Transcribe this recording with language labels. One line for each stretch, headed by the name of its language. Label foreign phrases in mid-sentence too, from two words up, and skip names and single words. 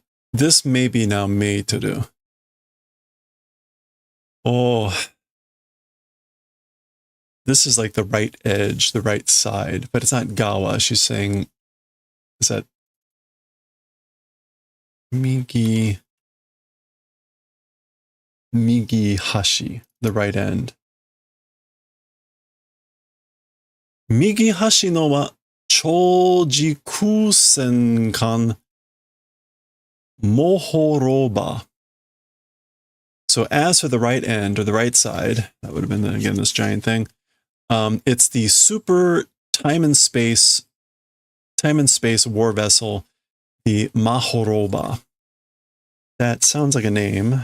English: This may be now made to do. Oh, this is like the right edge, the right side, but it's not gawa. She's saying, is that
Japanese: 右端,
English: the right end.
Japanese: 右 端 の は 超時空 戦艦 まほろば.
English: So as for the right end or the right side, that would have been, again, this giant thing. It's the super time and space war vessel, the Mahoroba. That sounds like a name.